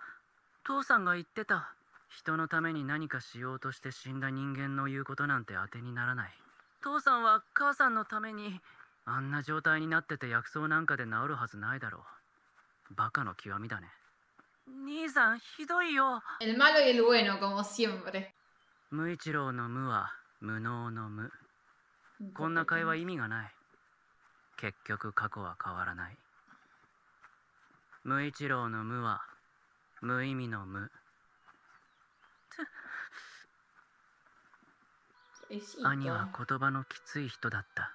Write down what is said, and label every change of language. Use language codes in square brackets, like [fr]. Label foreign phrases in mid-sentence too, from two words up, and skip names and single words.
[ja] 父さんが言ってた。人のために何かしようとして死んだ人間の言うことなんて当てにならない。父さんは母さんのためにあんな状態になってて薬草なんかで治るはずないだろう。バカの極みだね。兄さんひどいよ。 [es] El malo y el bueno, como siempre. [ja] 無一郎の無は無能の無。こんな会話意味がない。結局過去は変わらない。無一郎の無は無意味の無。兄は言葉のきつい人だった。